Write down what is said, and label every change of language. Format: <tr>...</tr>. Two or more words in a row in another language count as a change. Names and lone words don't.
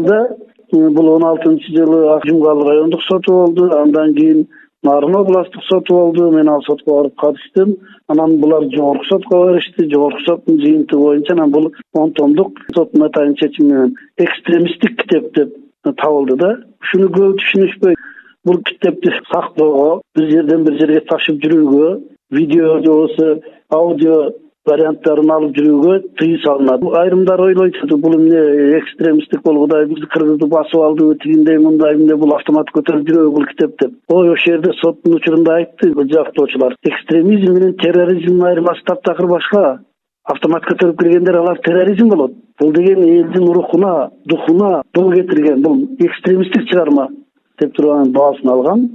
<ky>Бул 16-жылы Акжумгал райондук соту болду. Андан кийин Нарын областтык соту болду. Мен ал сотко барып катыштым. Анан булар жогорку сотко беришти. Жогорку соттун жыйынтыгы боюнча анан бул 10 томдук соттун атайын чечими менен экстремисттик китеп деп табылды да. Ушуну көп түшүнүшпөй, Бул китепти сактоого, бир жерден бир жерге ташып жүрүүгө, video болсо, аудио варианттарын алып жүрүүгө tыйым салынат. Айрымдар ойлойт, бул эмне экстремисттик болгудай, бизди кыргызды басып алды, тигиндей мындай эмне бул автомат көтөрүп жүрөбү бул китеп деп. Ой, ошол жерде соттун учурунда айтты жактоочулар. Экстремизм менен терроризмдин айырмасы таптакыр башка. Автомат көтөрүп киргендер алар терроризм болот. Бул деген элдин рухуна, духуна бул кетирген, бул экстремисттик чыгарма деп турган баасын алган.</ky>